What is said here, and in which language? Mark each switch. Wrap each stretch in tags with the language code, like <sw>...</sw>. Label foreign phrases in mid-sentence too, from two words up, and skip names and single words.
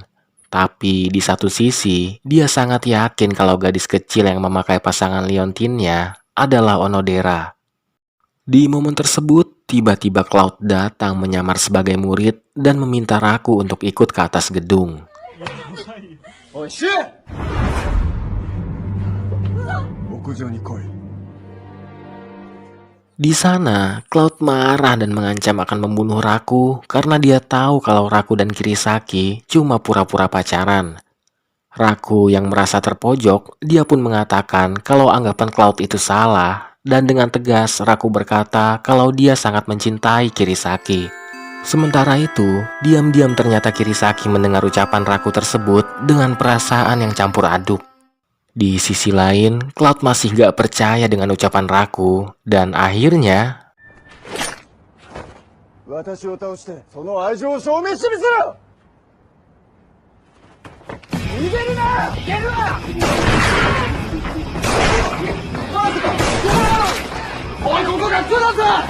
<id>Tapi di satu sisi, dia sangat yakin kalau gadis kecil yang memakai pasangan liontinnya adalah Onodera. Di momen tersebut, tiba-tiba Cloud datang menyamar sebagai murid dan meminta Raku untuk ikut ke atas gedung.</id> <ja>おい、シュウ屋上に来い。</ja> <id>Di sana, Cloud marah dan mengancam akan membunuh Raku karena dia tahu kalau Raku dan Kirisaki cuma pura-pura pacaran. Raku yang merasa terpojok, dia pun mengatakan kalau anggapan Cloud itu salah, dan dengan tegas Raku berkata kalau dia sangat mencintai Kirisaki. Sementara itu, diam-diam ternyata Kirisaki mendengar ucapan Raku tersebut dengan perasaan yang campur aduk. Di sisi lain, Cloud masih gak percaya dengan ucapan Raku, dan akhirnya</id> <ja>私を倒してその愛情を証明してみせろ。逃げるな。逃げるな。マジか。おい、ここがクだぞ。</ja>